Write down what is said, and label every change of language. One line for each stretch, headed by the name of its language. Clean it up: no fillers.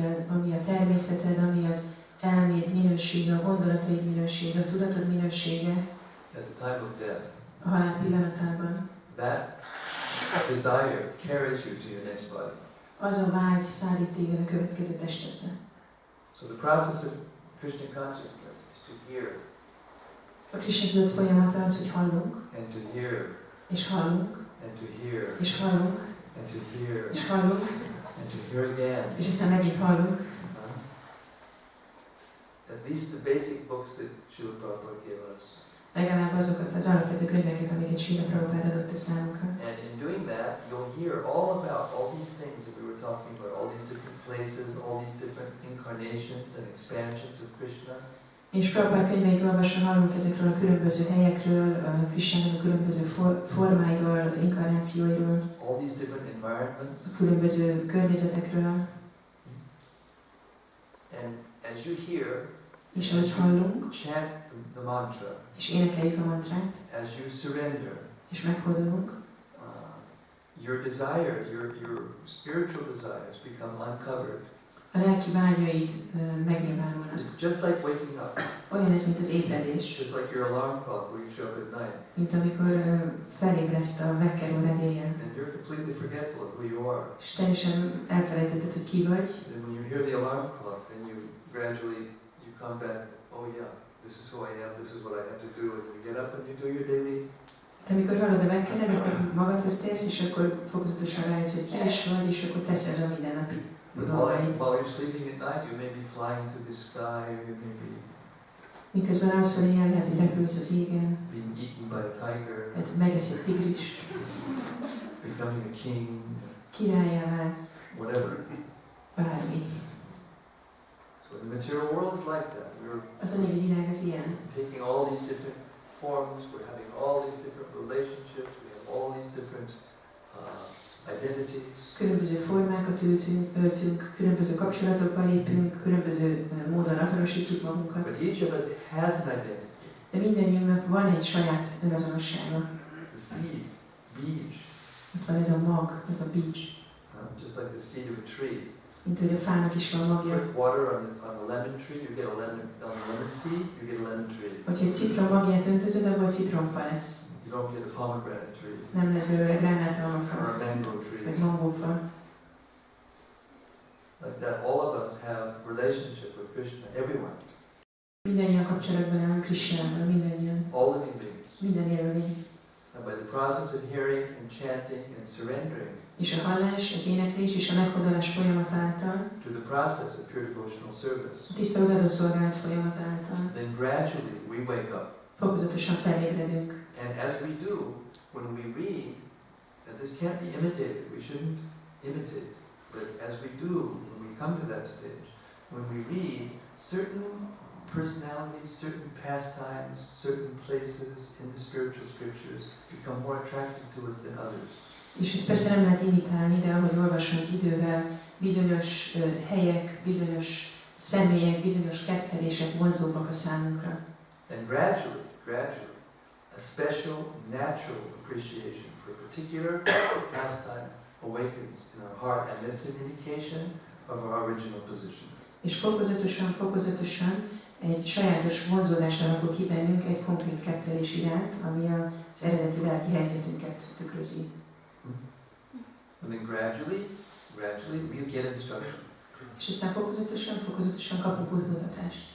Hungarian: Ami a természeted, ami az elméd minősége, a gondolataid minősége, a tudatod minősége.
English: At the time of death.
Hungarian: A halál pillanatában.
English: That desire carries you to your next body.
Hungarian: Az a vágy szállít téged a következő testedbe.
English: So the process of Krishna consciousness is to hear.
Hungarian: A Krishna tudat folyamata az, hogy hallunk.
English: And to hear.
Hungarian: És hallunk.
English: And to hear.
Hungarian: És hallunk.
English: And to hear.
Hungarian: És hallunk.
English: And to hear again.
Hungarian: És aztán megint hallunk.
English: At least the basic books that Srila Prabhupada gave us.
Hungarian: Legalább azokat az alapvető könyveket, amiket Srila Prabhupada adott a számunkra.
English: And in doing that, you'll hear all about all these things that we were talking about, all these different places, all these different incarnations and expansions of Krishna.
Hungarian: És Prabhupada könyveit olvasva hallunk ezekről a különböző helyekről, a Krishnának a különböző formáiról, inkarnációiról,
English: all these different environments.
Hungarian: A különböző környezetekről.
English: And as you hear,
Hungarian: és ahogy hallunk,
English: chant the mantra.
Hungarian: És énekeljük a mantrát.
English: As you surrender.
Hungarian: És meghódolunk.
English: Your desire, your spiritual desires become uncovered.
Hungarian: A lelki vágyaid megnyilvánulnak.
English: It's just like waking up.
Hungarian: Olyan ez, mint az ébredés.
English: Just like your alarm clock when you show up at night.
Hungarian: Mint amikor felébreszt a vekkerórad éjjel.
English: And you're completely forgetful of who you are.
Hungarian: És teljesen elfelejtetted, hogy ki vagy.
English: And when you hear the alarm clock, then you gradually come back. Oh yeah, this is who I am. This is what I have to do. And you get up and you do your daily.
Hungarian: De amikor hallod a vekkered, akkor magadhoz térsz, és akkor fokozatosan rájössz, hogy ki is vagy, és akkor teszed a mindennapi dolgaid.
English: While you're sleeping at night, you may be flying through the sky, or you may be
Hungarian: miközben alszol éjjel, lehet, hogy repülsz az égen.
English: Being eaten by a tiger.
Hungarian: Lehet, hogy megesz egy tigris.
English: Becoming a king.
Hungarian: Királlyá válsz.
English: Whatever.
Hungarian: Bármi.
English: So So the material world is like that.
Hungarian: Az anyagi világ az ilyen.
English: Taking all these different forms, we're having all these different relationships, we have all these different identities.
Hungarian: Különböző formákat öltünk, különböző kapcsolatokba lépünk, különböző módon azonosítjuk magunkat.
English: But each of us has an identity.
Hungarian: De mindannyiunknak van egy saját önazonossága.
English: The seed, beej.
Hungarian: Ott van ez a mag, ez a beej.
English: Just like the seed of a tree.
Hungarian: Mint hogy a fának is van magja.
English: Put water on a lemon tree, you get a lemon. On a lemon seed, you get a lemon tree.
Hungarian: Hogyha egy citrom magját öntözöd, abból citromfa lesz.
English: You don't get a pomegranate tree.
Hungarian: Nem lesz belőle gránátalmafa.
English: Or a mango tree.
Hungarian: Vagy mangófa.
English: Like that, all of us have relationship with Krishna, everyone.
Hungarian: Mindannyian kapcsolatban állunk Krisnával, mindannyian.
English: All living beings.
Hungarian: Minden élőlény.
English: And by the process of hearing and chanting and surrendering,
Hungarian: és a hallás, az éneklés és a meghódolás folyamat által,
English: to the process of pure devotional service,
Hungarian: a tiszta odadó szolgálat folyamat által,
English: then gradually we wake up.
Hungarian: fokozatosan felébredünk.
English: And as we do, when we read, and this can't be imitated, we shouldn't imitate, but as we do, when we come to that stage, when we read, certain personalities, certain pastimes, certain places in the spiritual scriptures become more attractive to us than others.
Hungarian: És ezt persze nem lehet imitálni, de ahogy olvasunk idővel, bizonyos helyek, bizonyos személyek, bizonyos kettelések vonzóbbak a számunkra.
English: And gradually, a special, natural appreciation for a particular pastime awakens in our heart, and that's an indication of our original position.
Hungarian: És fokozatosan egy sajátos vonzódás alakul ki bennünk egy konkrét kettelés iránt, ami az eredeti lelki helyzetünket tükrözi.
English: And then gradually we'll get instruction.
Hungarian: És aztán fokozatosan kapunk útmutatást.